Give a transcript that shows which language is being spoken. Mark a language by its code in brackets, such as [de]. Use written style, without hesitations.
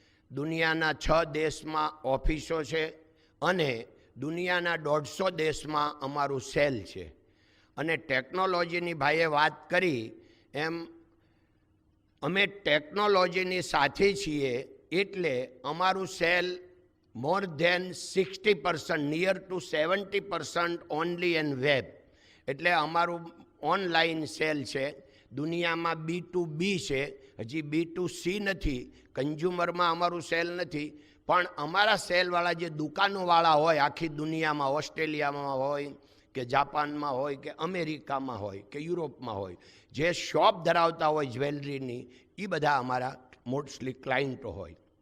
[gu] દુનિયાના 6 દેશમાં ઓફિસો છે, અને દુનિયાના 150 દેશમાં અમારું સેલ છે. અને ટેકનોલોજીની ભાઈએ વાત કરી એમ અમે ટેકનોલોજીની સાથે છીએ, એટલે અમારું cell [en] more than 60%, near to 70% only in web. [gu] એટલે અમારું ઓનલાઈન સેલ છે. દુનિયામાં B2B છે, હજી B2C નથી. કન્ઝ્યુમરમાં અમારું સેલ નથી, પણ અમારા સેલવાળા જે દુકાનોવાળા હોય આખી દુનિયામાં, ઓસ્ટ્રેલિયામાં હોય કે જાપાનમાં હોય કે અમેરિકામાં હોય કે યુરોપમાં હોય, જે શોપ ધરાવતા હોય જ્વેલરીની, એ બધા અમારા મોસ્ટલી ક્લાયન્ટો હોય.